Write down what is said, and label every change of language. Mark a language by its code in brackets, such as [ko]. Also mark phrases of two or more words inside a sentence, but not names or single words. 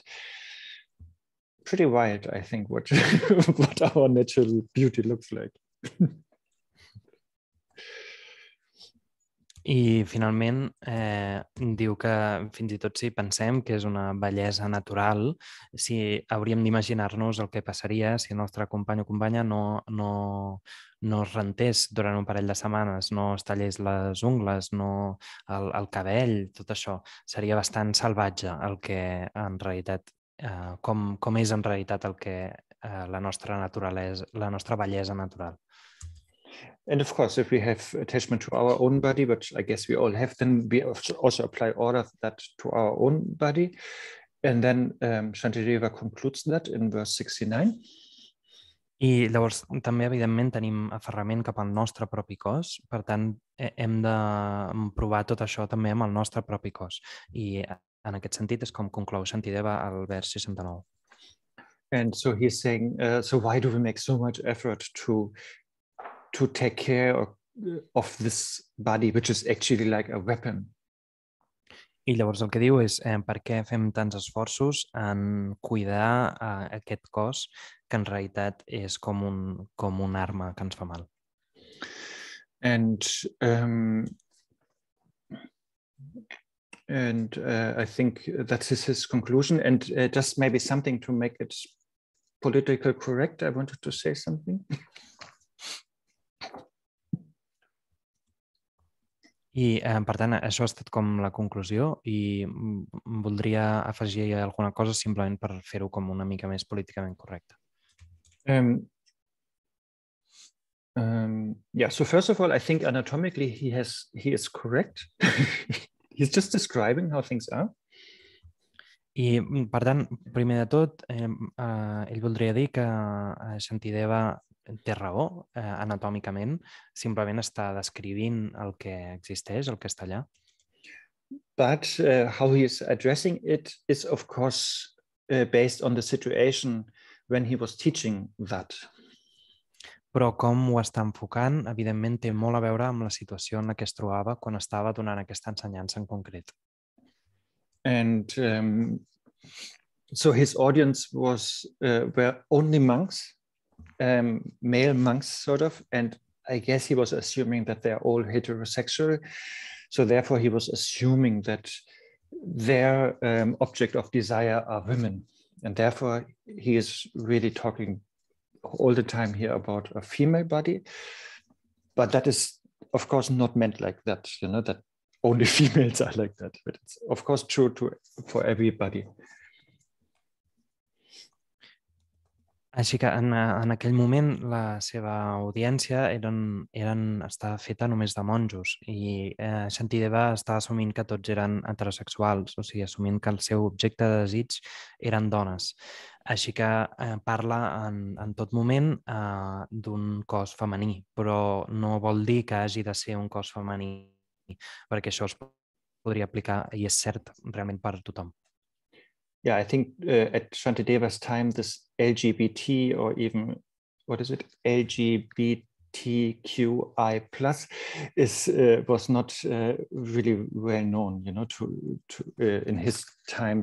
[en] Pretty wild, I think, what what our natural beauty looks like. [ca] I finalment diu que fins i tot si pensem que és una bellesa natural, si hauríem d'imaginar-nos el que passaria si el nostre company o companya no es rentés durant un parell de setmanes, no es tallés les ungles, no el cabell, tot això. Seria bastant salvatge el que en realitat, com és en realitat el que la nostra naturalesa, la nostra bellesa natural. [en] And of course, if we have attachment to our own body, which I guess we all have, then we also apply all of that to our own body. And then Shantideva concludes that in verse 69. [ca] I llavors també, evidentment, tenim aferrament cap al nostre propi cos, per tant, hem de provar tot això també amb el nostre propi cos. I en aquest sentit és com conclou Shantideva al vers 69. [en] And so he's saying, so why do we make so much effort to take care of this body, which is actually like a weapon? [ca] I llavors el que diu és per què fem tants esforços en cuidar aquest cos, que en realitat és com un arma que ens fa mal. [en] And I think that's his conclusion. And just maybe something to make it politically correct, I wanted to say something. [ca] I, per tant, això ha estat com la conclusió i voldria afegir alguna cosa simplement per fer-ho com una mica més políticament correcte. [en] Yeah, so first of all, I think anatomically he is correct. He's just describing how things are. [ca] I, per tant, primer de tot, ell voldria dir que Shantideva té raó anatòmicament, simplement està descrivint el que existeix, el que està allà. [en] But how he is addressing it is, of course, based on the situation when he was teaching that. [ca] Però com ho està enfocant, evidentment, té molt a veure amb la situació en la que es trobava quan estava donant aquesta ensenyança en concret. [en] And so his audience were only monks, male monks, sort of, and I guess he was assuming that they're all heterosexual. So therefore, he was assuming that their object of desire are women, and therefore he is really talking all the time here about a female body. But that is, of course, not meant like that. You know, that only females are like that. But it's, of course, true for everybody. [ca] Així que en aquell moment la seva audiència estava feta només de monjos i Shantideva estava assumint que tots eren heterosexuals, o sigui, assumint que el seu objecte de desig eren dones. Així que parla en tot moment d'un cos femení, però no vol dir que hagi de ser un cos femení, perquè això es podria aplicar i és cert realment per tothom. [en] Yeah, I think at Shantideva's time, this LGBT or even, what is it, LGBTQI plus was not really well known, you know, in his time.